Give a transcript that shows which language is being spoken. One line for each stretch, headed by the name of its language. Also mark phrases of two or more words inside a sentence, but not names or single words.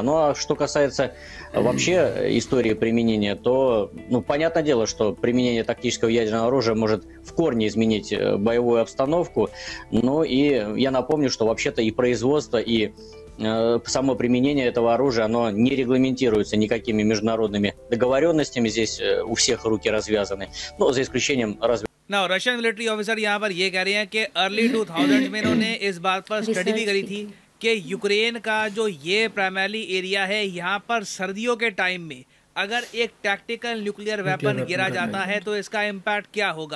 Russian: Ну, а что касается вообще истории применения, то, ну, понятное дело, что применение тактического ядерного оружия может в корне изменить боевую обстановку. Ну, и я напомню, что вообще-то и производство, и само применение этого оружия, оно не регламентируется никакими международными договоренностями. Здесь у всех руки развязаны. Ну, за исключением
Hindi: ना
English: Russian military officer
Hindi: यहाँ पर ये कह रहे हैं कि अर्ली 2000 में इन्होंने इस बात पर स्टडी भी करी थी कि यूक्रेन का जो ये
English: primary area
Hindi: है, यहाँ पर सर्दियों के टाइम में अगर एक
English: tactical nuclear weapon
Hindi: गिरा जाता है तो इसका इम्पैक्ट क्या होगा।